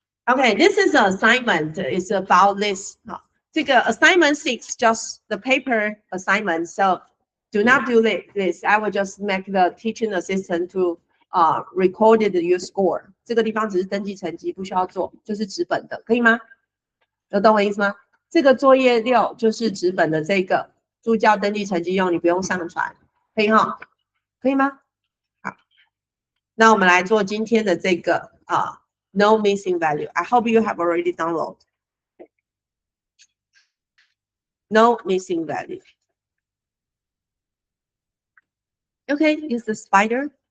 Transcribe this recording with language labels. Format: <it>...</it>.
<en>Okay, this is an assignment. It's about this. 这个 assignment 6 just the paper assignment. So do not do this. I will just make the teaching assistant to recorded your score.</en> <zh>这个地方只是登记成绩，不需要做，就是纸本的，可以吗？有懂我意思吗？这个作业6就是纸本的这个助教登记成绩用，你不用上传，可以哈？可以吗？好，那我们来做今天的这个no missing value.</zh> <en>I hope you have already downloaded. No missing value. Okay, use the spider.</en>